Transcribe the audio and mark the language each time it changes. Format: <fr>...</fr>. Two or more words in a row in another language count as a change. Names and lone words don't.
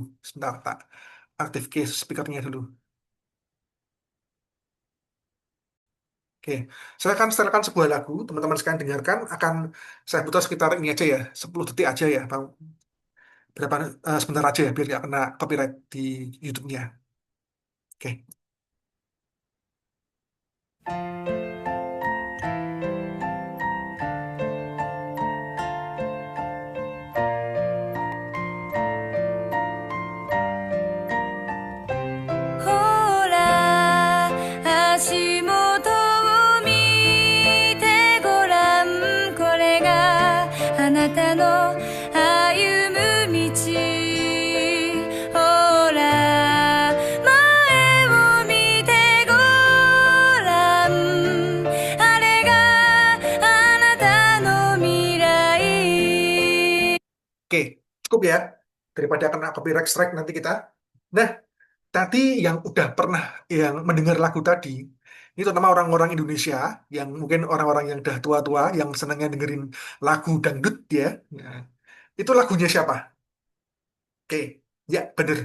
<id>Sebentar, tak aktif case speakernya dulu. Oke, saya akan setelkan sebuah lagu, teman-teman sekalian dengarkan, akan saya putar sekitar ini aja ya, 10 detik aja ya, Bang. Berapa, sebentar aja ya, biar nggak kena copyright di YouTube-nya. Oke.</id> <ja>ほら足元を見てごらんこれがあなたの歩む道ほら前を見てごらんあれがあなたの未来</ja> <id>Oke, cukup ya, daripada kena</id> <en>copyright strike</en> <id>nanti kita. Nah, tadi yang udah pernah yang mendengar lagu tadi, ini terutama orang-orang Indonesia yang mungkin orang-orang yang udah tua-tua yang senangnya dengerin lagu dangdut ya. Nah, itu lagunya siapa? Oke, ya bener.</id>